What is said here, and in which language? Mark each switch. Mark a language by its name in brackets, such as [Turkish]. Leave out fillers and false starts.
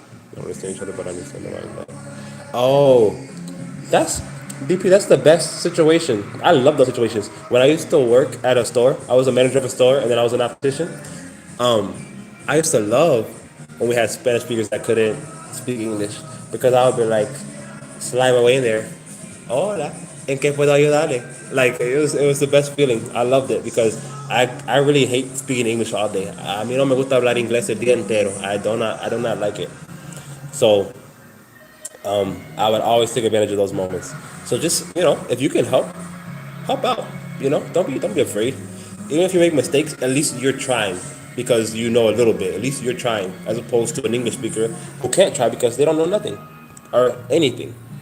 [English] They don't understand each other, but I understand them like that. Oh, that's DP. That's the best situation. I love those situations. When I used to work at a store, I was a manager of a store, and then I was an optician. I used to love when we had Spanish speakers that couldn't speak English because I would be like, slide my way in there. [Spanish] Hola, ¿en qué puedo ayudarle? [English] Like it was the best feeling. I loved it because I really hate speaking English all day. [Spanish] A mí no me gusta hablar inglés el día entero. [English] I do not like it. So I would always take advantage of those moments. So just if you can help out. Don't be afraid. Even if you make mistakes, at least you're trying because you know a little bit. At least you're trying, as opposed to an English speaker who can't try because they don't know nothing or anything.